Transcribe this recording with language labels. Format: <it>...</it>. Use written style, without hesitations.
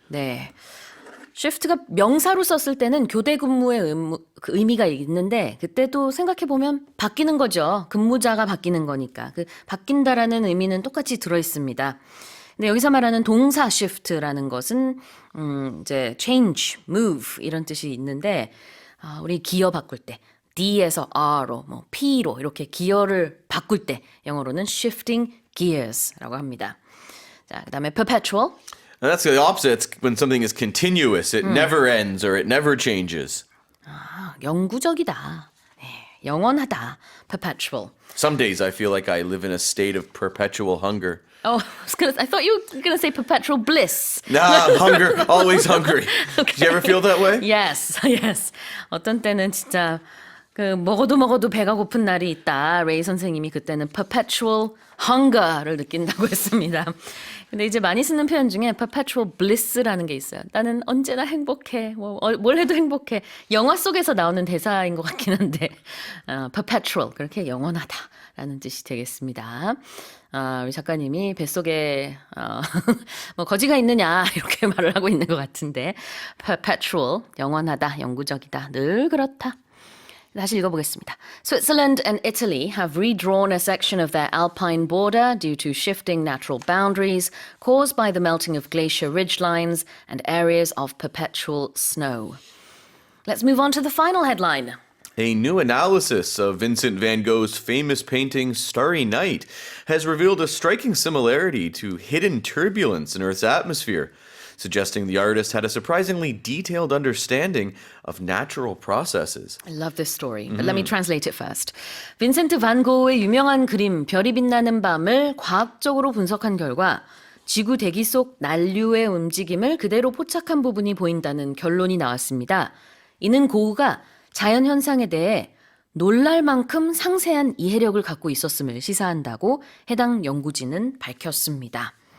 <ko>네. shift가 명사로 썼을 때는 교대 근무의 그 의미가 있는데 그때도 생각해 보면 바뀌는 거죠. 근무자가 바뀌는 거니까. 그 바뀐다라는 의미는 똑같이 들어 있습니다. 근데 여기서 말하는 동사 shift라는 것은 이제 change, move 이런 뜻이 있는데 우리 기어 바꿀 때 D에서 R로, 뭐 P로 이렇게 기어를 바꿀 때 영어로는 shifting gears 라고 합니다. 자, 그다음에 perpetual.</ko> <en>And that's the opposite. It's when something is continuous, it never ends or it never changes.</en> <ko>영구적이다. 네, 영원하다. perpetual.</ko> <en>Some days I feel like I live in a state of perpetual hunger. Oh, I thought you were going to say perpetual bliss. Nah, hunger, always hungry. Did you ever feel that way? Yes, yes.</en> <ko>어떤 때는 진짜 그 먹어도 배가 고픈 날이 있다. 레이 선생님이 그때는 perpetual hunger 를 느낀다고 했습니다. 근데 이제 많이 쓰는 표현 중에 perpetual bliss 라는 게 있어요. 나는 언제나 행복해. 뭘 해도 행복해. 영화 속에서 나오는 대사인 것 같긴 한데 perpetual 그렇게 영원하다라는 뜻이 되겠습니다. 우리 작가님이 뱃속에 뭐 거지가 있느냐 이렇게 말을 하고 있는 것 같은데 perpetual 영원하다, 영구적이다, 늘 그렇다. 다시 읽어보겠습니다.</ko> <en>Switzerland and Italy have redrawn a section of their alpine border due to shifting natural boundaries caused by the melting of glacier ridgelines and areas of perpetual snow. Let's move on to the final headline. A new analysis of Vincent van Gogh's famous painting Starry Night has revealed a striking similarity to hidden turbulence in Earth's atmosphere. suggesting the artist had a surprisingly detailed understanding of natural processes. I love this story, but let me translate it first.</en> <ko>빈센트 반 고흐의 유명한 그림 별이 빛나는 밤을 과학적으로 분석한 결과 지구 대기 속 난류의 움직임을 그대로 포착한 부분이 보인다는 결론이 나왔습니다. 이는 고흐가 자연 현상에 대해 놀랄 만큼 상세한 이해력을 갖고 있었음을 시사한다고 해당 연구진은 밝혔습니다.</ko>